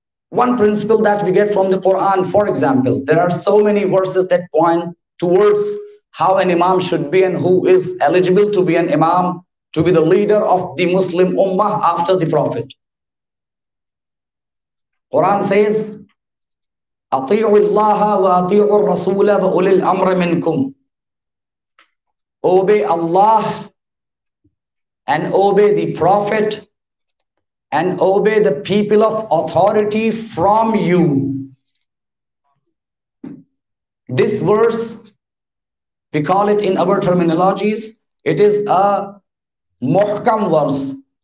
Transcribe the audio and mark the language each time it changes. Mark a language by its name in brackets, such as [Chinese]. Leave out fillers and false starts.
[English] One principle that we get from the Quran, for example, there are so many verses that point towards how an imam should be and who is eligible to be an imam, to be the leader of the Muslim ummah after the Prophet. Quran says, [Arabic] أطيعوا الله وأطيعوا الرسول وأولي الأمر منكم. [English] Obey Allah and obey the Prophet and obey the people of authority from you. This verse, we call it in our terminologies, it is a muhkam verse.